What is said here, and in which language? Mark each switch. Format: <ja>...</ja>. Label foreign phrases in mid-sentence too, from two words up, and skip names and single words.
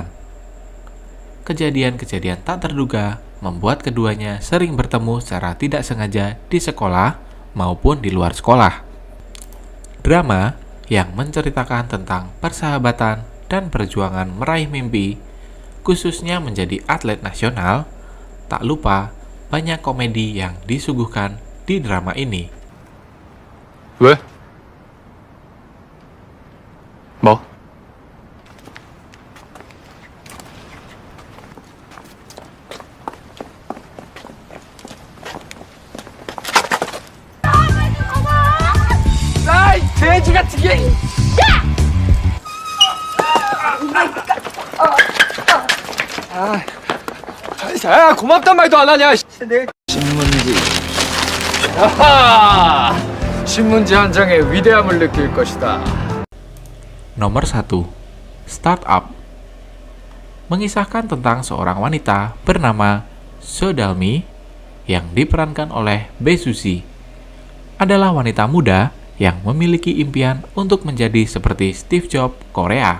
<id>Kejadian-kejadian tak terduga membuat keduanya sering bertemu secara tidak sengaja di sekolah maupun di luar sekolah. Drama yang menceritakan tentang persahabatan dan perjuangan meraih mimpi, khususnya menjadi atlet nasional. Tak lupa banyak komedi yang disuguhkan di drama ini.</id> <ko>왜? 뭐? 아이, 돼지 같은 게! 야, 고맙단 말도 안 하냐? 신문지. 아하! 신문지 한 장의 위대함을 느낄 것이다.</ko> <id>Nomor 1. Startup. Mengisahkan tentang seorang wanita bernama So Dalmi yang diperankan oleh Bae Suzy. Adalah wanita muda yang memiliki impian untuk menjadi seperti Steve Jobs Korea.</id>